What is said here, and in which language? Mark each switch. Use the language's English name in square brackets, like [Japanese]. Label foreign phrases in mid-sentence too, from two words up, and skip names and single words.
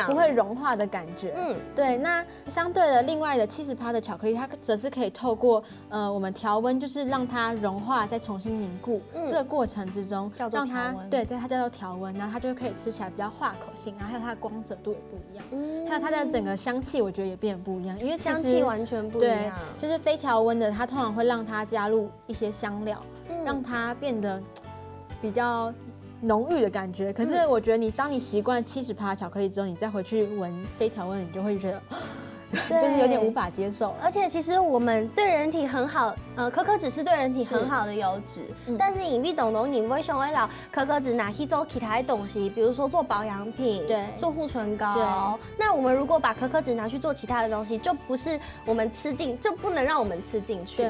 [Chinese] 不會融化的感覺。對。那相對的，另外的70%的巧克力，它則是可以透過我們調溫，就是讓它融化，再重新凝固。這個過程之中，讓它它叫做調溫，然後它就可以吃起來比較化口性，然後還有它的光澤度也不一樣，還有它的整個香氣，我覺得也變得不一樣，因為香氣完全不一樣。對，就是非調溫的，它通常會讓它加入一些香料，讓它變得比較濃郁的感覺，可是我覺得當你習慣70%巧克力之後，你再回去聞非調溫，你就會覺得就是有點無法接受。而且其實我們對人體很好，可可脂是對人體很好的油脂，但是因為懂懂你會想到可可脂拿去做其他的東西，比如說做保養品，對，做護唇膏。那我們如果把可可脂拿去做其他的東西，就不是我們就不能讓我們吃進去了。